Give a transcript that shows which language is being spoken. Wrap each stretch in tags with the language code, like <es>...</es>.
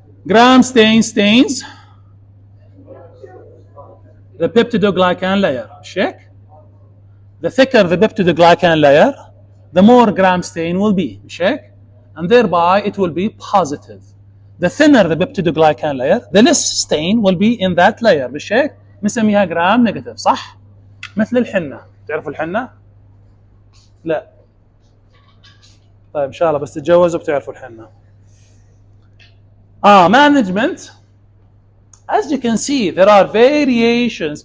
<en>Gram stain stains the peptidoglycan layer. Check. The thicker the peptidoglycan layer, the more gram stain will be. Check. And thereby it will be positive. The thinner the peptidoglycan layer, the less stain will be in that layer.</en> <ar>بالشيك بنسميها جرام نيجاتيف. صح؟ مثل الحنة. تعرفوا الحنة؟ لا. طيب إن شاء الله بس تتجوزوا بتعرفوا الحنة.</ar> <en>Management. As you can see, there are variations.</en>